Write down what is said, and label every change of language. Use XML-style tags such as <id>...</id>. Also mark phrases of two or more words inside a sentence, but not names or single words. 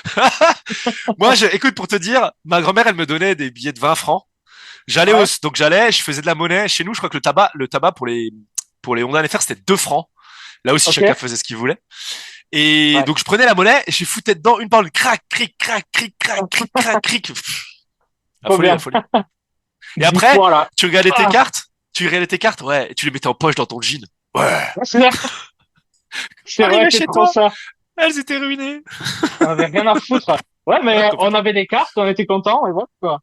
<fr>Moi, écoute, pour te dire, ma grand-mère, elle me donnait des billets de 20 francs. Ouais. Donc j'allais, je faisais de la monnaie. Chez nous, je crois que le tabac pour les Honda FR, c'était 2 francs. Là aussi, Ok. chacun faisait ce qu'il voulait. Et Ouais. donc, je prenais la monnaie et je foutais dedans une parole, crac, cric, crac, cric, crac, cric, crac, cric. La Trop folie, la bien. folie. Et 10 après, fois là. Ah, tu regardais tes cartes, ouais, et tu les mettais en poche dans ton jean. Ouais. c'est vrai, c'est vrai, Arrivé c'est chez trop toi, ça. elles étaient ruinées. On avait rien à foutre. Ouais, Ouais, mais on complètement. avait des cartes, on était contents et voilà quoi.</fr>